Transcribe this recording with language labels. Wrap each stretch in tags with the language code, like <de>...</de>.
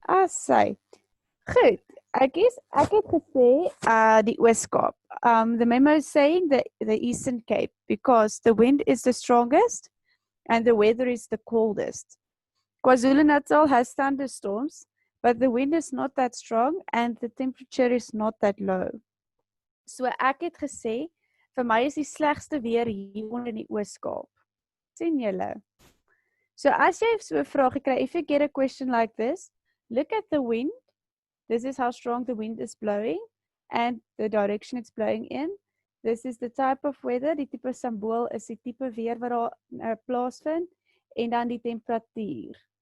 <af>Sy. Goed. Ek het gesê die Oos-Kaap.</af> <en>The memo is saying the Eastern Cape because the wind is the strongest and the weather is the coldest. KwaZulu-Natal has thunderstorms, but the wind is not that strong and the temperature is not that low.</en> <af>So ek het gesê, vir my is die slegste weer hier onder in die Oos-Kaap. Sien julle? So as jy so 'n vraag kry,</af> <en>if you get a question like this, look at the wind. This is how strong the wind is blowing and the direction it's blowing in. This is the type of weather.</en> <af>Die tipe simbool is die tipe weer wat daar plaasvind en dan die temperatuur.</af>